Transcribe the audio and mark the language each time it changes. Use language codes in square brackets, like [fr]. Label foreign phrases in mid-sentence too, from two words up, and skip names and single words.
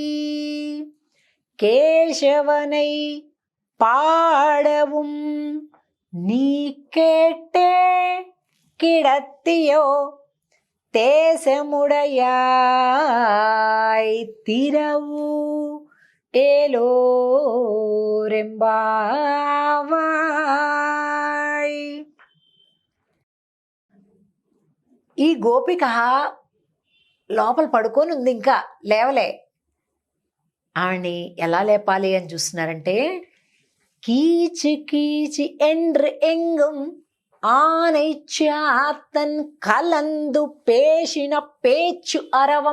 [ta] கேசவனை பாடவும் நீ கேட்டே கிடத்தியோ, தேசமுடையாய் திரவு ఏలోరెంబావాయ్. [te] ఈ గోపిక లోపల పడుకొని ఉంది, ఇంకా లేవలే. ఆవిడ్ని ఎలా లేపాలి అని చూస్తున్నారంటే, [ta] கீச்சி கீச்சி என்று எங்கும் ஆனை சாத்தன் கலந்து பேசின பேச்சு அரவம்.